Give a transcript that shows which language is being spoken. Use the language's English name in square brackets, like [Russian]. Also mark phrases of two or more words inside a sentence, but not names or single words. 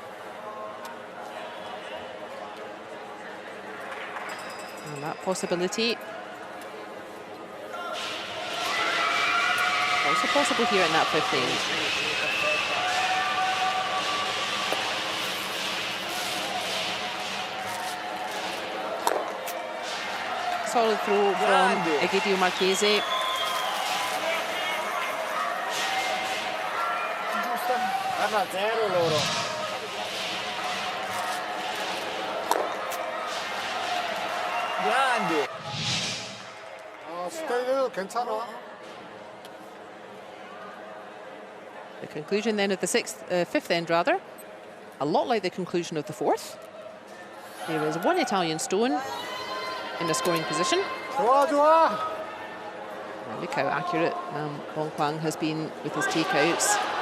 [English] And that possibility also possible here in that fifth end. Solid throw from Egidio Marchese. [Italian] Zero loro. Grande. [Korean] 스테이도 괜찮아. [English] The conclusion then of the fifth end rather, a lot like the conclusion of the fourth. There is one Italian stone in a scoring position. [Korean] 좋아, 좋아. [English] And look how accurate Bongkwang has been with his takeouts.